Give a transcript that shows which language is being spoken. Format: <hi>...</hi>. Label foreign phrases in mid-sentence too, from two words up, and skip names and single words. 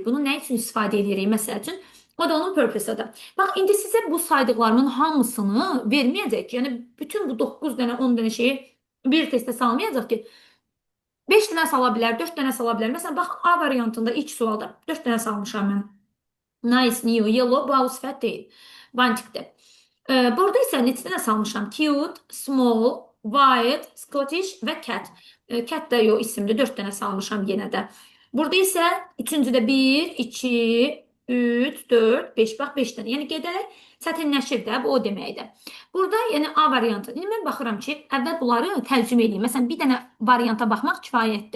<az>Bunu nə üçün istifadə edirik? Məsəl üçün, o da onun purpose-ıdır. Bax, indi sizə bu saydıqlarımın hamısını verməyəcək ki, yəni bütün bu 9 dənə, 10 dənə şeyi Bir testə salmayacaq ki, 5 dənə sala bilər, 4 dənə sala bilər. Məsələn, baxın, A variantında ilk sualda 4 dənə salmışam mən.</az> <en>Nice, new, yellow,</en> <az>bu sifət deyil. Bantikdir. Burada isə neçə dənə salmışam?</az> <en>Cute, small, white, Scottish və cat.</en> <az>Cat da yox isimdir. 4 dənə salmışam yenə də. Burada isə üçüncüdə 1, 2, 3, 4, 5. Bax 5 dənə. Yəni gedərək çətinləşir də, bu o deməkdir. Burada yəni A variantı. İndi mən baxıram ki, əvvəl bunları tərcümə edeyim. Məsələn, bir dənə varianta baxmaq kifayətdir.</az>